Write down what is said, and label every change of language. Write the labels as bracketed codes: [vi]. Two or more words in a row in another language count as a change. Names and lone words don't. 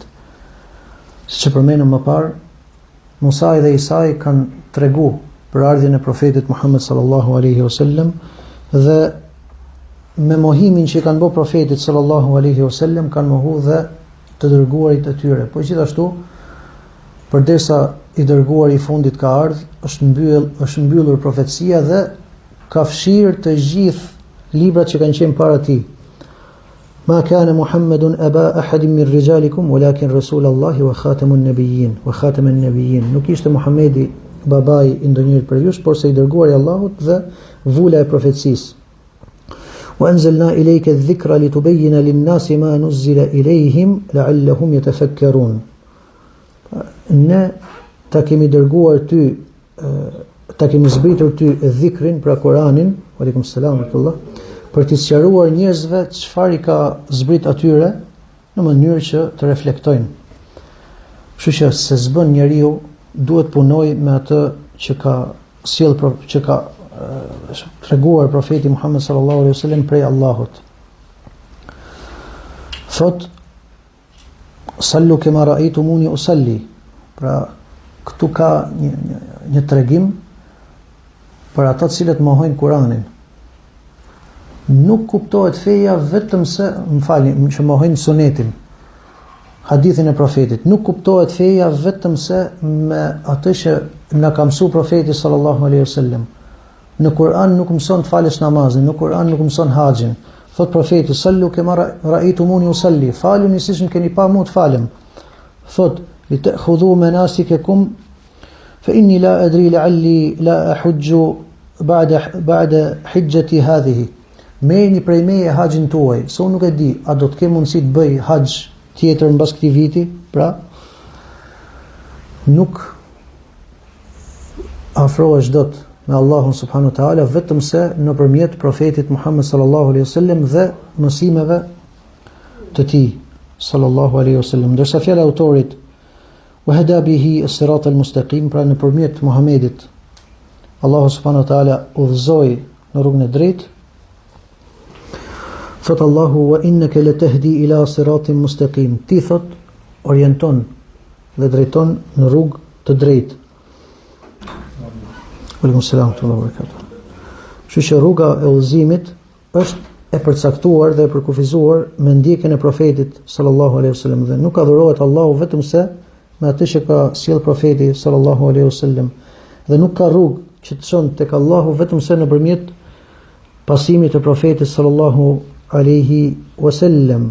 [sq] Siç e përmenëm më parë, Musai dhe Isai kanë tregu për ardhjen e profetit Muhammed [ar] صلى الله عليه وسلم [sq] dhe me mohimin që kanë bërë profetit [ar] صلى الله عليه وسلم [sq] kanë mohu dhe të dërguarit e tyre. Po gjithashtu, përderisa i dërguari i fundit ka ardhur, është mbyllur profecia dhe ka fshirë të gjithë librat që kanë qenë para tij. [ar] ما كان محمد أبا أحد من رجالكم ولكن رسول الله وخاتم النبيين. [sq] Nuk ishte Muhamedi babai i ndonjërit prej jush, por se i dërguari i Allahut dhe vula e profecisë. [ar] وأنزلنا إليك الذكر لتبين للناس ما نزل إليهم لعلهم يتفكرون. [sq] Ne ta kemi dërguar ty, ta kemi zbritur ty dhikrin, pra Kur'anin, [ar] عليكم السلام [sq] tullah, për t'i sqaruar njerëzve çfarë i ka zbrit atyre në mënyrë që të reflektojnë. Kështu që se s'bën njeriu, duhet punoj me atë që ka treguar profeti Muhammed [ar] صلى الله عليه وسلم [sq] prej Allahut. Thot: [ar] "صلوا كما رأيتموني أصلي." [sq] Pra, këtu ka një tregim për ata të cilët mohojnë Kur'anin. Nuk kuptohet feja vetëm se, që mohojnë sunetin, hadithin e profetit. Nuk kuptohet feja vetëm se me atë që na ka mësuar profeti [ar] صلى الله عليه وسلم. [sq] Në Kur'an nuk mëson të falësh namazin, në Kur'an nuk mëson haxhin. Thot profeti: [ar] "صلوا كما رأيتموني أصلي." [sq] Faluni siç më keni pa mua të falem. [ar] Thot: "لتأخذوا مناسككم فإني لا أدري لعلي لا أحج بعد حجتي هذه." [sq] Merrni prej meje haxhin tuaj, se unë nuk e di, a do të kem mundësi të bëj haxh tjetër mbas këtij viti? Pra, nuk afrohesh dot me Allahun [ar] سبحانه وتعالى [sq] vetëm se nëpërmjet profetit Muhammed [ar] صلى الله عليه وسلم [sq] dhe mësimeve të tij [ar] صلى الله عليه وسلم. [sq] Ndërsa fjala e autorit [ar] وهدى به الصراط المستقيم, [sq] pra nëpërmjet Muhamedit Allahu [ar] سبحانه وتعالى [sq] udhëzoi në rrugën e drejtë. Thot Allahu: [ar] "وإنك لتهدي إلى صراط مستقيم." [sq] Ti thot orienton dhe drejton në rrugë të drejtë. [ar] عليكم السلام وبركاته. [sq] Kështu që rruga e udhëzimit është e përcaktuar dhe e përkufizuar me ndjekjen e profetit [ar] صلى الله عليه وسلم [sq] dhe nuk adhurohet Allahu vetëm se me atë që ka sjell profeti [ar] صلى الله عليه وسلم [sq] dhe nuk ka rrugë që të çon tek Allahu vetëm se nëpërmjet pasimit të profetit [ar] صلى الله عليه وسلم.